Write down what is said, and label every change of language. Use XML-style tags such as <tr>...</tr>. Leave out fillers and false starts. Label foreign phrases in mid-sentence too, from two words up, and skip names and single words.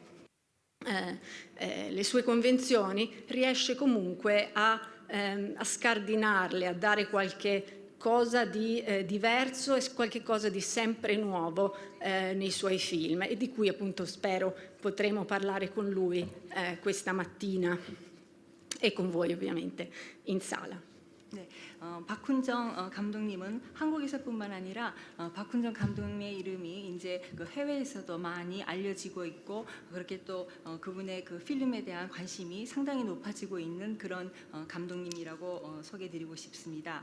<it>le sue convenzioni, riesce comunque a scardinarle, a dare qualche cosa di diverso e qualche cosa di sempre nuovo nei suoi film, e di cui appunto spero potremo parlare con lui questa mattina e con voi ovviamente in sala.</it> <ko>네, 박훈정 감독님은 한국에서뿐만 아니라 박훈정 감독님의 이름이 이제 그 해외에서도 많이 알려지고 있고, 그렇게 또 그분의 그 필름에 대한 관심이 상당히 높아지고 있는 그런 감독님이라고 소개드리고 싶습니다.</ko>